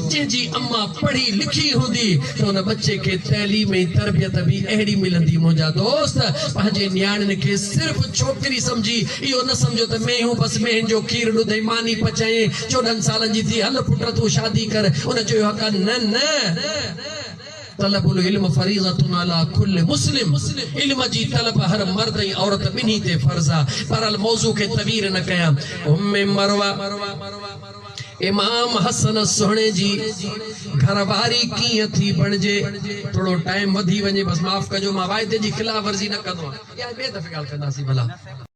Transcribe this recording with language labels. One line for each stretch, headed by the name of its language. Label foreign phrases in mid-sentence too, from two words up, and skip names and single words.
Sindhi: जंहिंजी अम्मा पढ़ी लिखी हूंदी त उन बच्चे खे तैलीम ऐं तरबियत बि अहिड़ी मिलंदी। मुंहिंजा दोस्त, पंहिंजे न्याणियुनि खे सिर्फ़ छोकिरी सम्झी, इहो न सम्झो त मेहूं बसि मेहनि जो खीर ॾुधई मानी पचाए 14 सालनि जी थी, हल पुट तूं शादी कर, उन चयो हक़ न।
Arabic: طلب العلم فريضة على كل مسلم,
Sindhi: इल्म जी तलब हर मर्द ऐं औरत ॿिन्ही ते फर्ज़ आहे। बहरहाल मौज़ू खे तवीर न कयां। उम्मे मरवा इमाम हसन सुहिणे जी घरवारी कीअं थी बणिजे। थोरो टाइम वधी वञे, बसि माफ़ कजो, मां वाइदे जी खिलाफ़ वर्ज़ी न कंदो आहियां, ॿिए दफ़े ॻाल्हि कंदासीं भला।